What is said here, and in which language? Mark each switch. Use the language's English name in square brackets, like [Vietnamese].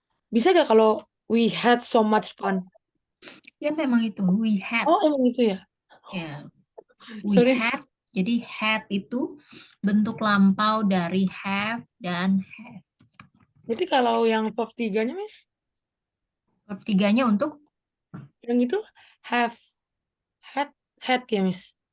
[English] bisa gak kalau we had so much fun? [Indonesian] Ya memang itu we had. Oh, emang itu ya? Ya, we [English] Sorry. had. [Indonesian] Jadi had itu bentuk lampau dari have dan has. Berarti kalau yang verb tiganya, Miss? Verb tiganya untuk Yang itu have, had ya, Miss?